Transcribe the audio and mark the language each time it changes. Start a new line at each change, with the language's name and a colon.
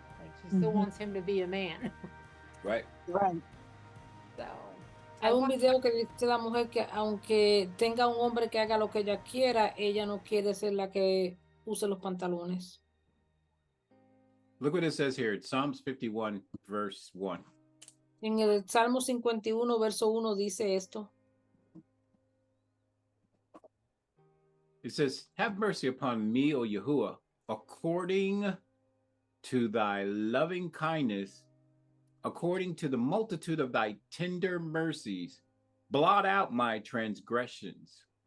English: Like she still wants him to be a man. Right. Right. So
Spanish: Hay un video que dice la mujer que aunque tenga un hombre que haga lo que ella quiera, ella no quiere ser la que use los pantalones.
English: Look what it says here. It's Psalms 51, verse 1.
Spanish: En el Salmo 51, verso 1 dice esto.
English: It says, have mercy upon me, O Yahuwah, according to thy loving kindness, according to the multitude of thy tender mercies, blot out my transgressions.